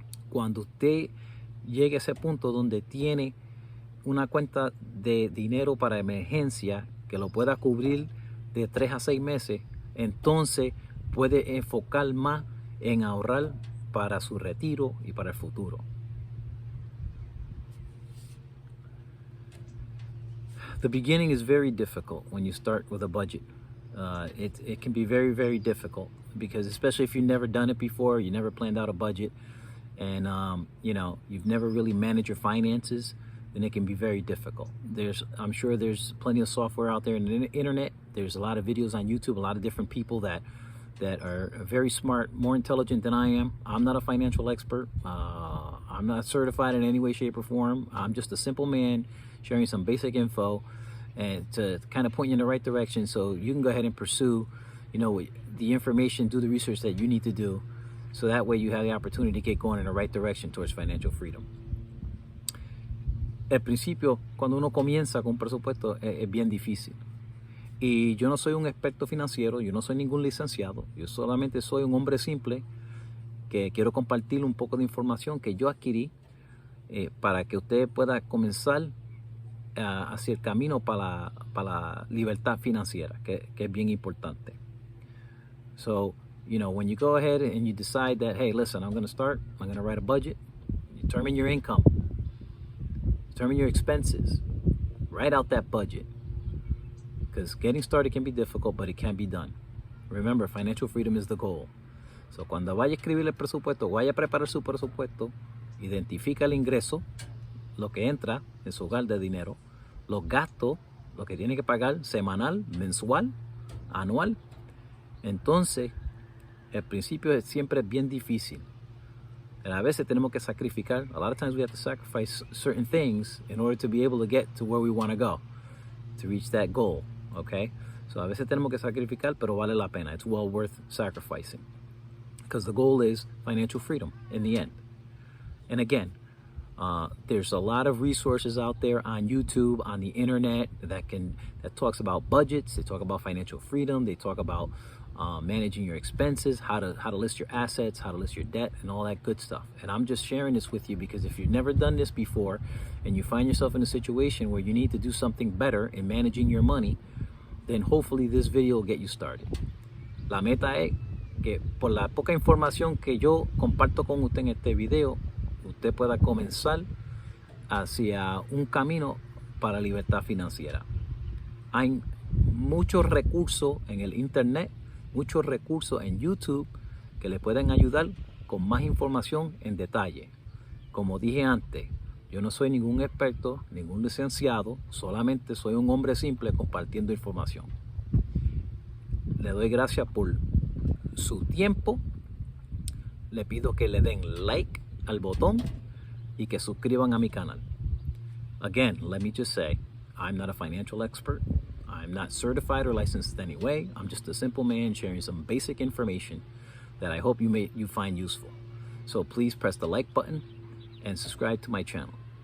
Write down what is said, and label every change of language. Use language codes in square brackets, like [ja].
[es] Cuando usted llegue a ese punto donde tiene una cuenta de dinero para emergencia que lo pueda cubrir de 3 a 6 meses, entonces puede enfocar más en ahorrar para su retiro y para el futuro. [en] The beginning is very difficult when you start with a budget. It can be very, very difficult because especially if you've never done it before, you never planned out a budget, and you've never really managed your finances, then it can be very difficult. I'm sure there's plenty of software out there in the internet. There's a lot of videos on YouTube, a lot of different people that are very smart, more intelligent than I am. I'm not a financial expert. I'm not certified in any way, shape, or form. I'm just a simple man sharing some basic info and to kind of point you in the right direction so you can go ahead and pursue, the information, do the research that you need to do, so that way you have the opportunity to get going in the right direction towards financial freedom. [es] Al principio, cuando uno comienza con un presupuesto, es bien difícil. Y yo no soy un experto financiero, yo no soy ningún licenciado, yo solamente soy un hombre simple que quiero compartir un poco de información que yo adquirí para que usted pueda comenzar hacia el camino para la libertad financiera, que es bien importante. [en] So, when you go ahead and you decide that, hey, listen, I'm going to write a budget, determine your income, determine your expenses, write out that budget. Because getting started can be difficult, but it can be done. Remember, financial freedom is the goal. [es] So, cuando vaya a escribir el presupuesto, vaya a preparar su presupuesto, identifica el ingreso, lo que entra en su hogar de dinero, los gastos, lo que tiene que pagar semanal, mensual, anual. Entonces, el principio siempre es bien difícil. And a veces tenemos que sacrificar. [en] A lot of times we have to sacrifice certain things in order to be able to get to where we want to go, to reach that goal. Okay? [es] So a veces tenemos que sacrificar, pero vale la pena. [en] It's well worth sacrificing. Because the goal is financial freedom in the end. And again, there's a lot of resources out there on YouTube, on the internet that talks about budgets. They talk about financial freedom. They talk about managing your expenses, how to list your assets, how to list your debt, and all that good stuff. And I'm just sharing this with you because if you've never done this before and you find yourself in a situation where you need to do something better in managing your money, then hopefully this video will get you started. [es] La meta es que por la poca información que yo comparto con usted en este video, usted pueda comenzar hacia un camino para libertad financiera. Hay muchos recursos en el internet, muchos recursos en YouTube que le pueden ayudar con más información en detalle. Como dije antes, yo no soy ningún experto, ningún licenciado, solamente soy un hombre simple compartiendo información. Le doy gracias por su tiempo. Le pido que le den like al botón y que suscriban a mi canal. [en] Again, let me just say, I'm not a financial expert. I'm not certified or licensed in any way. I'm just a simple man sharing some basic information that I hope you find useful. So please press the like button and subscribe to my channel.